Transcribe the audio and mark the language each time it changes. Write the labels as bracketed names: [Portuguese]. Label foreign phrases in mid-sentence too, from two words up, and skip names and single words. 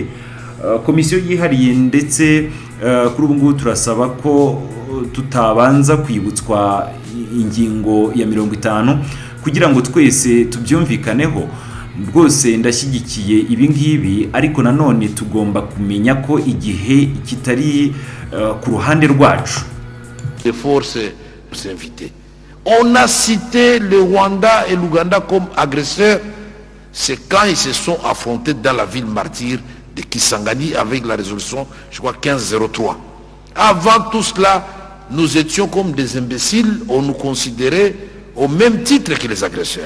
[Kinyarwanda] Komisiyo yihariye ndetse kuri ubu ngubu turasaba ko tutabanza kwibutswa ingingo ya 50 kugira ngo twese tubyumvikaneho. Rwose ndashyigikiye ibi ngibi, ariko nanone tugomba kumenya ko igihe kitari ku ruhande rwacu. [French] Les forces s'inviter. On a cité le Rwanda et l'Ouganda comme agresseurs. C'est quand ils se sont affrontés dans la ville martyre de Kisangani avec la résolution, je crois, 1503. Avant tout cela, nous étions comme des imbéciles, on nous considérait au même titre que les agresseurs.